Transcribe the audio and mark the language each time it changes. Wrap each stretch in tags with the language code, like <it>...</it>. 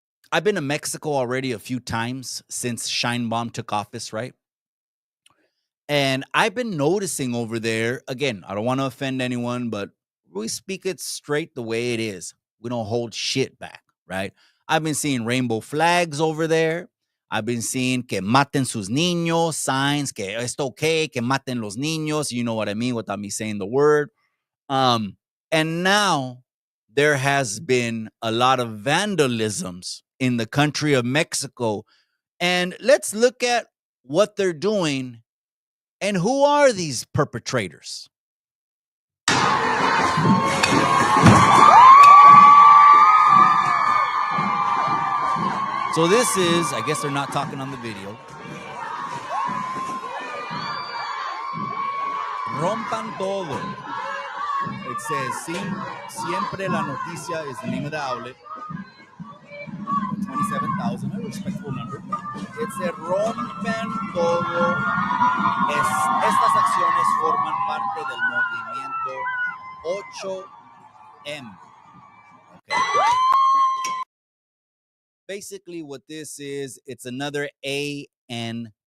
<en>I've been to Mexico already a few times since Sheinbaum took office, right? And I've been noticing over there, again, I don't want to offend anyone, but we speak it straight the way it is. We don't hold shit back, right? I've been seeing rainbow flags over there. I've been seeing</en> <es>que maten sus niños,</es> <en>signs,</en> <es>que esto okay, que maten los niños.</es> <en>You know what I mean without me saying the word. And now there has been a lot of vandalisms in the country of Mexico. And let's look at what they're doing and who are these perpetrators. So this is, I guess they're not talking on the video.</en> <es>Rompan todo.</es> <en>It says,</en> <es>siempre la noticia</es> <en>is the name of the outlet. 27,000, a respectable number. It said,</en> <es>rompen todo. Estas acciones forman parte del movimiento 8M.</es> <en>Okay. Basically, what this is, it's another ANTIFA.</en>